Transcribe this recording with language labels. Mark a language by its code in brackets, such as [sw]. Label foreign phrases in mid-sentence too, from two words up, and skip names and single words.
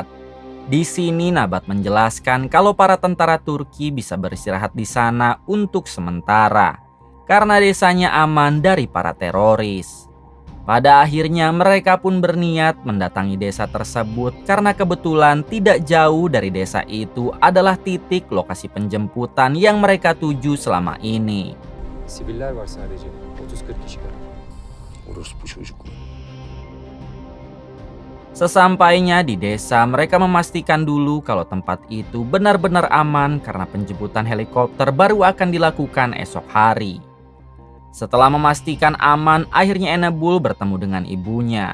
[id] Di sini Nabat menjelaskan kalau para tentara Turki bisa beristirahat di sana untuk sementara, karena desanya aman dari para teroris. Pada akhirnya mereka pun berniat mendatangi desa tersebut karena kebetulan tidak jauh dari desa itu adalah titik lokasi penjemputan yang mereka tuju selama ini. [tr] Siviller var sadece. 30-40 kişi var. Orospu çocuk. [id] Sesampainya di desa, mereka memastikan dulu kalau tempat itu benar-benar aman karena penjemputan helikopter baru akan dilakukan esok hari. Setelah memastikan aman, akhirnya Enebul bertemu dengan ibunya.